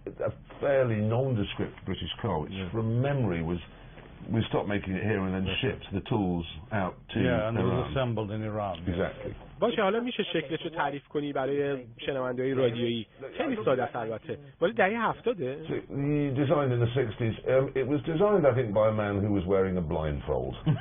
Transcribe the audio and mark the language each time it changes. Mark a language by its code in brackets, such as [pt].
[en] A fairly nondescript British car, which from memory we stopped making it here and then shipped the tools out to Iran. And it was assembled in Iran. Exactly. [fa] باشه، حالا میشه شکلش رو تعریف کنی برای شنونده‌های رادیویی؟ خیلی ساده است البته. ولی دهه 70. [en] Designed in the 60s. It was designed, I think, by a man who was wearing a blindfold.